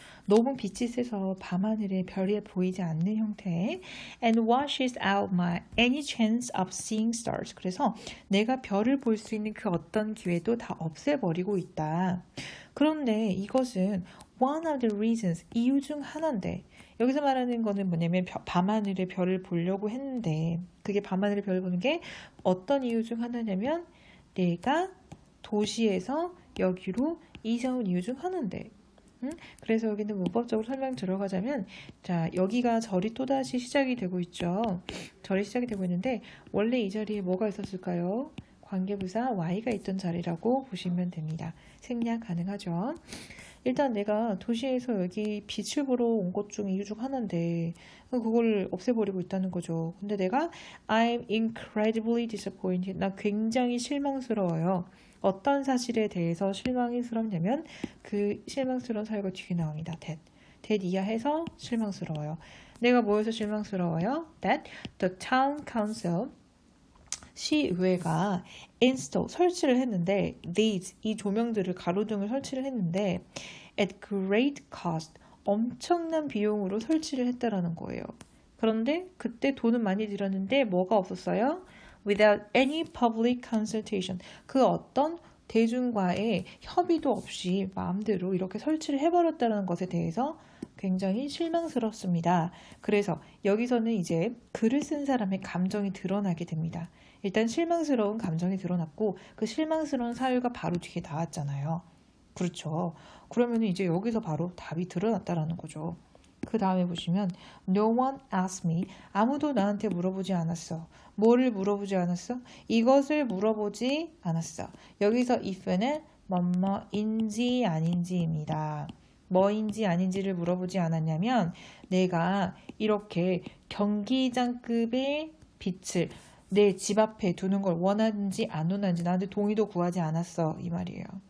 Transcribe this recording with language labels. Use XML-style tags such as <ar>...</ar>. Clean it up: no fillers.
<ko>너무 빛이 세서 밤하늘에 별이 보이지 않는 형태.</ko> <en>And washes out my any chance of seeing stars.</en> <ko>그래서 내가 별을 볼 수 있는 그 어떤 기회도 다 없애버리고 있다. 그런데 이것은 one of the reasons, 이유 중 하나인데 여기서 말하는 거는 뭐냐면 밤하늘에 별을 보려고 했는데 그게 밤하늘에 별을 보는 게 어떤 이유 중 하나냐면 내가 도시에서 여기로 이사 온 이유 중 하나인데 그래서 여기는 문법적으로 설명 들어가자면 자, 여기가 절이 또다시 시작이 되고 있죠. 절이 시작이 되고 있는데 원래 이 자리에 뭐가 있었을까요? 관계부사 Y가 있던 자리라고 보시면 됩니다. 생략 가능하죠. 일단 내가 도시에서 여기 빛을 보러 온 것 중 이유 중 하나인데 그걸 없애버리고 있다는 거죠.</ko> <en>근데 내가 I'm incredibly disappointed.</en> <ko>나 굉장히 실망스러워요. 어떤 사실에 대해서 실망스럽냐면 그 실망스러운 사유가 뒤에 나옵니다. that 이하해서 실망스러워요. 내가 뭐에서 실망스러워요? That the town council 시의회가 install 설치를 했는데 these 이 조명들을 가로등을 설치를 했는데 at great cost 엄청난 비용으로 설치를 했다라는 거예요. 그런데 그때 돈은 많이 들었는데 뭐가 없었어요? Without any public consultation 그 어떤 대중과의 협의도 없이 마음대로 이렇게 설치를 해버렸다는 것에 대해서 굉장히 실망스럽습니다. 그래서 여기서는 이제 글을 쓴 사람의 감정이 드러나게 됩니다. 일단 실망스러운 감정이 드러났고 그 실망스러운 사유가 바로 뒤에 나왔잖아요. 그렇죠. 그러면 이제 여기서 바로 답이 드러났다라는 거죠.</ko> <en>그 다음에 보시면 No one asked me.</en> <ko>아무도 나한테 물어보지 않았어. 뭐를 물어보지 않았어? 이것을 물어보지 않았어. 여기서 if는 뭐뭐인지 아닌지입니다. 뭐인지 아닌지를 물어보지 않았냐면 내가 이렇게 경기장급의 빛을 내 집 앞에 두는 걸 원하는지 안 원하는지 나한테 동의도 구하지 않았어 이 말이에요.</ko>